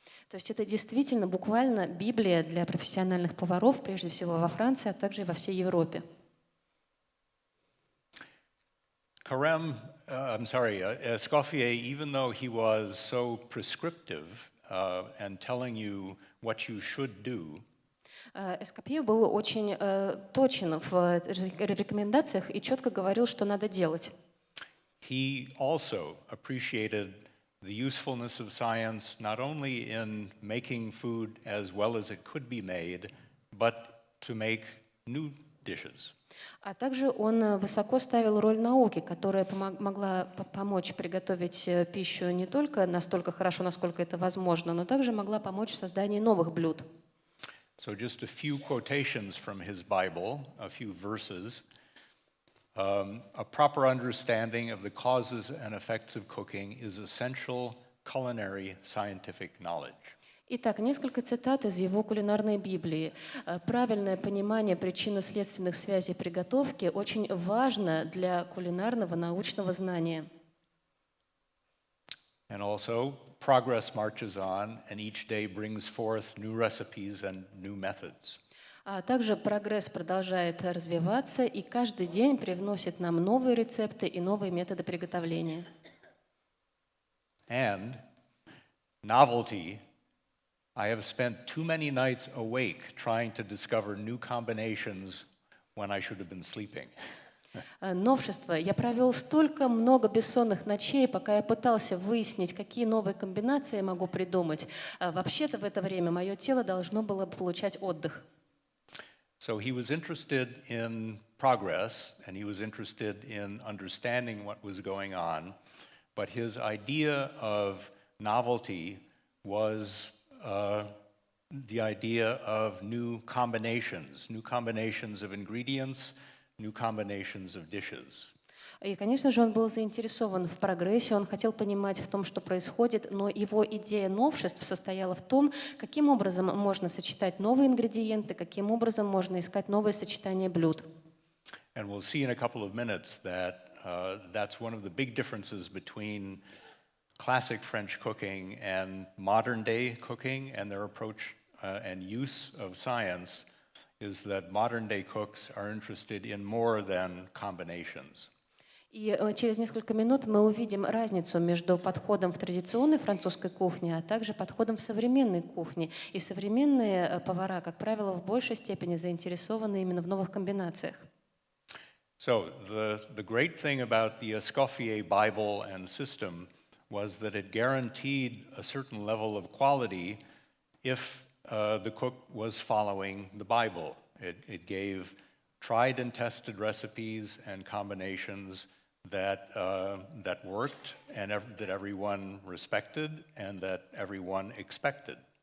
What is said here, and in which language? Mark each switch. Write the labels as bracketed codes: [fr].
[ru] То есть это действительно буквально Библия для профессиональных поваров, прежде всего во Франции, а также и во всей Европе. [en] Escoffier, even though he was so prescriptive and telling you what you should do, [ru] Эскопье был очень точен в рекомендациях и четко говорил, что надо делать. [en] he also appreciated the usefulness of science not only in making food as well as it could be made, but to make new dishes. [ru] А также он высоко ставил роль науки, которая могла помочь приготовить пищу не только настолько хорошо, насколько это возможно, но также могла помочь в создании новых блюд. [en] So just a few quotations from his Bible, a few verses. A proper understanding of the causes and effects of cooking is essential culinary scientific knowledge. [ru] Итак, несколько цитат из его кулинарной Библии. Правильное понимание причинно-следственных связей приготовки очень важно для кулинарного научного знания. [en] And also, progress marches on, and each day brings forth new recipes and new methods. [ru] А также прогресс продолжает развиваться, и каждый день привносит нам новые рецепты и новые методы приготовления. [en] And novelty. I have spent too many nights awake trying to discover new combinations when I should have been sleeping. [ru] Новшество. Я провел столько много бессонных ночей, пока я пытался выяснить, какие новые комбинации я могу придумать. Вообще-то в это время мое тело должно было получать отдых. [en] So he was interested in progress, and he was interested in understanding what was going on, but his idea of novelty was the idea of new combinations of ingredients, new combinations of dishes. [ru] И, конечно же, он был заинтересован в прогрессе, он хотел понимать в том, что происходит, но его идея новшеств состояла в том, каким образом можно сочетать новые ингредиенты, каким образом можно искать новые сочетания блюд. [en] And we'll see in a couple of minutes that that's one of the big differences between classic French cooking and modern day cooking, and their approach and use of science is that modern day cooks are interested in more than combinations. [ru] И через несколько минут мы увидим разницу между подходом в традиционной французской кухне, а также подходом в современной кухне. И современные повара, как правило, в большей степени заинтересованы именно в новых комбинациях. [en] So the great thing about the Escoffier Bible and system was that it guaranteed a certain level of quality if the cook was following the Bible. It gave tried and tested recipes and combinations that worked and that everyone respected and that everyone expected.